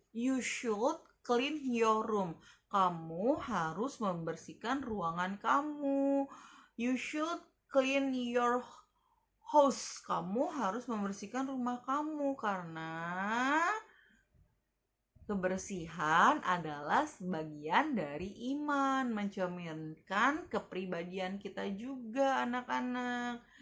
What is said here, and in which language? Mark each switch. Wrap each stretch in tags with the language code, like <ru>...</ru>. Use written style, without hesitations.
<en>You should clean your room.</en> <id>Kamu harus membersihkan ruangan kamu.</id> <en>You should clean your house.</en> <id>Kamu harus membersihkan rumah kamu, karena kebersihan adalah sebagian dari iman, mencerminkan kepribadian kita juga anak-anak.</id>